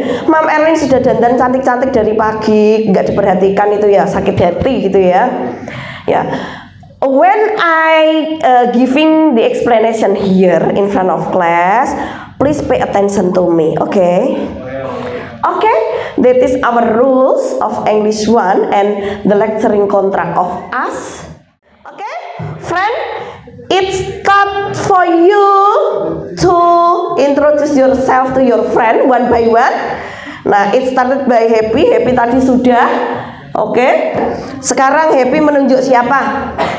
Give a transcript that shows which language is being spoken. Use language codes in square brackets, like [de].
[id] Mam Erlin sudah dandan cantik-cantik dari pagi, nggak diperhatikan itu ya, sakit hati gitu ya. [en] Ya, when I giving the explanation here in front of class, please pay attention to me, okay? Okay, that is our rules of English 1 and the lecturing contract of us. Okay, friend, it's time for you to introduce yourself to your friend one by one. Nah, it started by Happy. Happy [id] tadi sudah. [en] Oke. [id] Sekarang Happy menunjuk siapa?